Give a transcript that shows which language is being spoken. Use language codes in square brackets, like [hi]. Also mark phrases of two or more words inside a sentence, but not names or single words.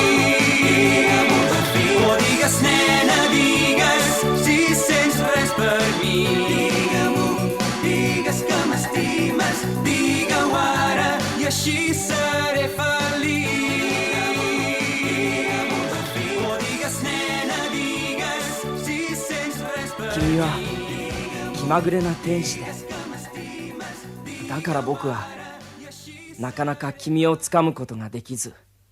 [ca] Oh, digues, nena, digues, si sents res per mi. Digue-m'ho, digues que m'estimes, digue-ho ara i així seré feliç. Oh, digues, nena, digues, si sents res per mi. [ja] 君は気まぐれな天使で、だから僕はなかなか君をつかむことができず、